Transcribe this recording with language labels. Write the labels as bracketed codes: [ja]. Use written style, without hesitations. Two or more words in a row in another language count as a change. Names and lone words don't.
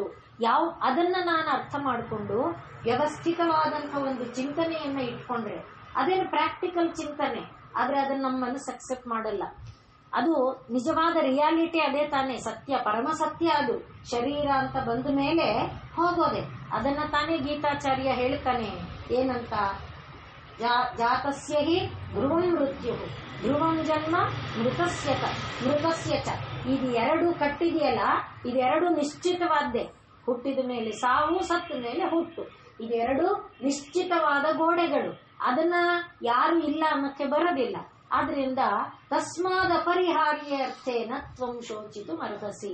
[kn] ಅದನ್ನ ನಾನು ಅರ್ಥ ಮಾಡಿಕೊಂಡು ವ್ಯವಸ್ಥಿತವಾದಂಥ ಒಂದು ಚಿಂತನೆಯನ್ನ ಇಟ್ಕೊಂಡ್ರೆ ಅದೇನು ಪ್ರಾಕ್ಟಿಕಲ್ ಚಿಂತನೆ, ಆದ್ರೆ ಅದನ್ನ ನಮ್ಮ ಮನಸ್ಸು ಅಕ್ಸೆಪ್ಟ್ ಮಾಡಲ್ಲ. ಅದು ನಿಜವಾದ ರಿಯಾಲಿಟಿ ಅದೇ ತಾನೇ, ಸತ್ಯ, ಪರಮ ಸತ್ಯ. ಅದು ಶರೀರ ಅಂತ ಬಂದ ಮೇಲೆ ಹೋಗೋದೆ. ಅದನ್ನ ತಾನೇ ಗೀತಾಚಾರ್ಯ ಹೇಳ್ತಾನೆ. ಏನಂತ? [sa] ಜಾತಸ್ಯ ಹಿ ಧ್ರುವಂ ಮೃತ್ಯು ಧ್ರುವಂ ಜನ್ಮ ಮೃತಸ್ಯ ಚ. [kn] ಇದು ಎರಡು ಕಟ್ಟಿದೆಯಲ್ಲ, ಇದೆರಡು ನಿಶ್ಚಿತವಾದ್ದೇ. ಹುಟ್ಟಿದ ಮೇಲೆ ಸಾವು, ಸತ್ತ ಮೇಲೆ ಹುಟ್ಟು, ಇದೆರಡು ನಿಶ್ಚಿತವಾದ ಗೋಡೆಗಳು. ಅದನ್ನ ಯಾರು ಇಲ್ಲ ಅನ್ನಕ್ಕೆ ಬರೋದಿಲ್ಲ. [sa] ಆದ್ರಿಂದ ತಸ್ಮಾದ ಅಪರಿಹಾರ್ಯ ಅರ್ಥೇನ ತ್ವಂ ಶೋಚಿತು ಮರ್ಹಸಿ.